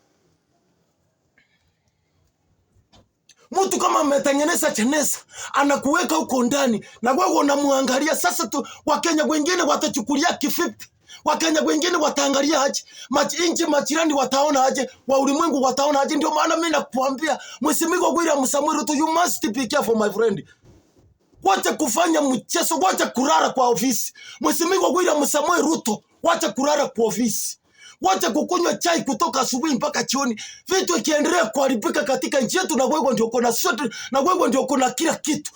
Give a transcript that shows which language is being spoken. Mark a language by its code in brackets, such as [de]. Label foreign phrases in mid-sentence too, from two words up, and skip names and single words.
[sw] Mtu kama ametengeneza jeneza anakuweka huko ndani na wewe unamwangalia. Sasa Wakenya wengine watachukulia kifipi, Wakenya wengine wataangalia aje, nchi majirani wataona aje, wa ulimwengu wataona aje? Ndio maana mimi nakuambia Mheshimiwa William Samuel Ruto, [en] you must be careful my friend. [sw] Wacha kufanya mchezo, wacha kulala kwa ofisi. Mheshimiwa William Samuel Ruto, wacha kulala kwa ofisi. Wacha kukunywa chai kutoka asubuhi mpaka jioni. Vitu ikiendelea kuharibika katika nchi yetu, na wewe ndio uko sote, na wewe ndio uko kila kitu.